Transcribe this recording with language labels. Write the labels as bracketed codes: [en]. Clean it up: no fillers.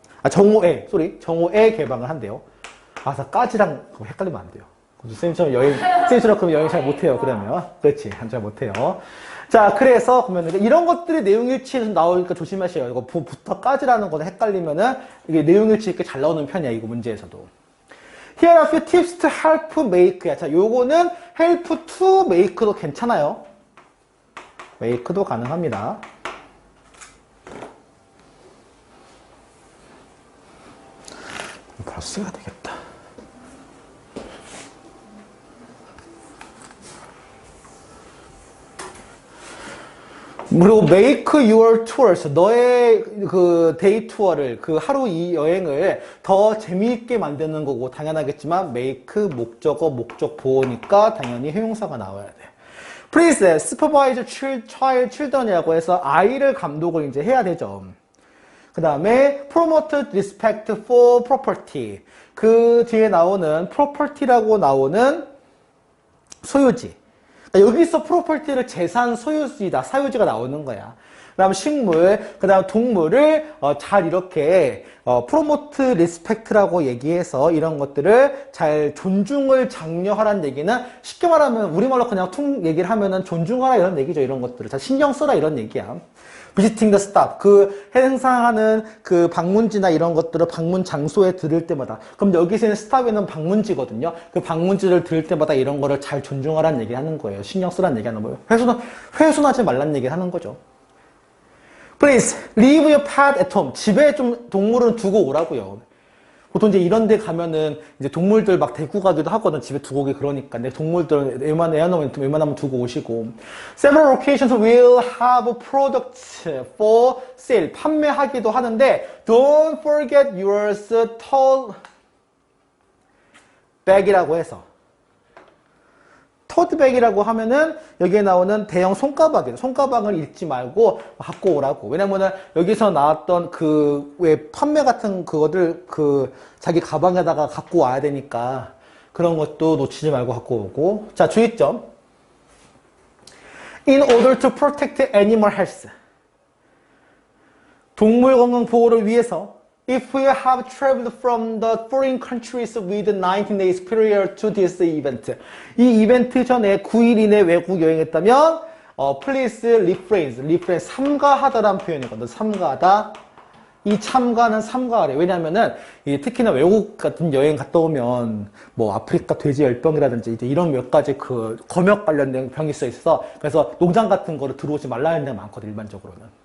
[ko] 정오에 개방을 한대요. 나 까지랑 헷갈리면 안 돼요. 쌤처럼 그럼 여행 잘 못해요. 그러면. 그렇지. 잘 못해요. 자, 그래서 보면 이런 것들이 내용일치에서 나오니까 조심하셔요. 이거 부터까지라는 거는 헷갈리면은 이게 내용일치 있게 잘 나오는 편이야. 이거 문제에서도. [en] Here are a few tips to help make야. [ko] 자, 요거는 help to make도 괜찮아요. make도 가능합니다. 바로 써야 되겠다. 그리고 [en] make your tours, [ko] 너의 그 데이 투어를, 그 하루 이 여행을 더 재미있게 만드는 거고, 당연하겠지만 make 목적어, 목적 보호니까 당연히 형용사가 나와야 돼. [en] Please supervise children [ko] 이라고 해서 아이를 감독을 이제 해야 되죠. 그 다음에 [en] promote respect for property. [ko] 그 뒤에 나오는 property라고 나오는 소유지. 여기서 프로퍼티를 재산 소유지다, 사유지가 나오는 거야. 그 다음 식물, 그 다음 동물을 잘 이렇게 프로모트 리스펙트라고 얘기해서 이런 것들을 잘 존중을 장려하라는 얘기는 쉽게 말하면 우리말로 그냥 퉁 얘기를 하면은 존중하라 이런 얘기죠. 이런 것들을 잘 신경 써라 이런 얘기야. [en] Visiting the stop, [ko] 그 행사하는 그 방문지나 이런 것들을 방문 장소에 들을 때마다, 그럼 여기서는 stop에는 방문지거든요. 그 방문지를 들을 때마다 이런 거를 잘 존중하라는 얘기 하는 거예요. 신경 쓰라는 얘기 하는 거예요. 훼손하지 말라는 얘기 하는 거죠. [en] Please leave your pet at home. [ko] 집에 좀 동물은 두고 오라고요. 보통 이제 이런 데 가면은 이제 동물들 막 데리고 가기도 하거든. 집에 두고 오기 그러니까. 내 동물들 웬만하면 두고 오시고. [en] Several occasions will have products for sale. [ko] 판매하기도 하는데 [en] don't forget your tote bag이라고 해서. [ko] 토트백이라고 하면은 여기에 나오는 대형 손가방이에요. 손가방을 잃지 말고 갖고 오라고. 왜냐면은 여기서 나왔던 그 왜 판매 같은 그거들 그 자기 가방에다가 갖고 와야 되니까 그런 것도 놓치지 말고 갖고 오고. 자, 주의점. [en] In order to protect animal health. [ko] 동물 건강 보호를 위해서 [en] If we have traveled from the foreign countries with 19 days prior to this event. [ko] 이 이벤트 전에 9일 이내 외국 여행했다면 [en] please refrain. [ko] 삼가하다라는 표현이거든. 삼가하다. 이 참가는 삼가하래. 왜냐면은 특히나 외국 같은 여행 갔다 오면 뭐 아프리카 돼지열병이라든지 이제 이런 몇 가지 그 검역 관련된 병이 써 있어서 그래서 농장 같은 거를 들어오지 말라는 데가 많거든. 일반적으로는.